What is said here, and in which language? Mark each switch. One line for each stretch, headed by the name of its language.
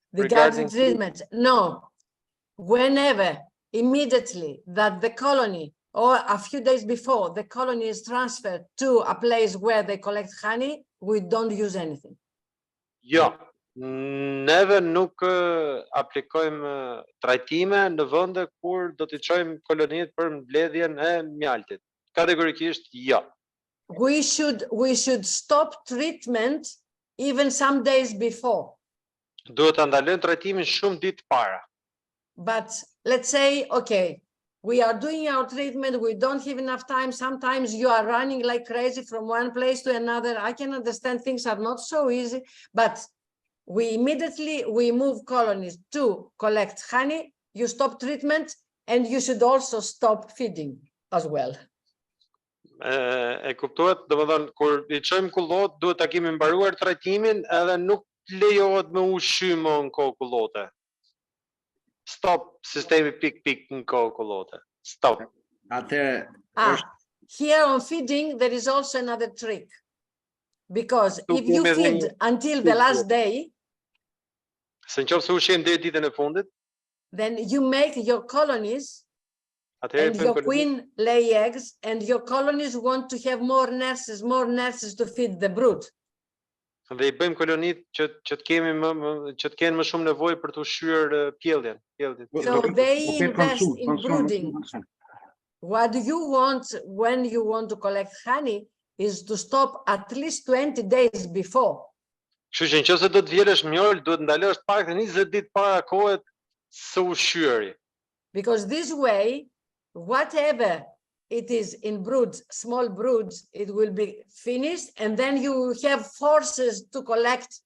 English: Regarding treatments, no. whenever, immediately that the colony or a few days before the colony is transferred to a place where they collect honey, we don't use anything.
Albanian: Jo, neve nuk aplikojmë trajtime në vende kur do t'i çojmë kolonitë për mbledhjen e mjaltit. Kategorikisht jo.
English: We should stop treatment even some days before.
Albanian: Duhet ta ndalojmë trajtimin shumë ditë para.
English: But let's say, okay, we are doing our treatment, we don't have enough time. Sometimes you are running like crazy from one place to another. I can understand things are not so easy, but we move colonies to collect honey. You stop treatment and you should also stop feeding as well.
Albanian: E kuptohet, domethënë kur i çojmë kullot, duhet ta kemi mbaruar trajtimin edhe nuk lejohet me ushqy më në kohë kullote. Stop sistemi pik në kohë kullote. Stop.
English: Here on feeding, there is also another trick. Because if you feed until the last day,
Albanian: se nëse ushqim deri ditën e fundit,
English: then you make your colonies and your queen lay eggs, and your colonies want to have more nurses to feed the brood.
Albanian: Dhe I bëjmë kolonitë që të kenë më shumë nevojë për të ushqyer pjelljen.
English: So they invest in brooding. What you want when you want to collect honey is to stop at least 20 days before.
Albanian: Kështu që nëse do të vjelësh mjol, duhet ndalosh paktën 20 ditë para kohës së ushqyeri.
English: Because this way, whatever it is in broods, small broods, it will be finished, and then you have forces to collect.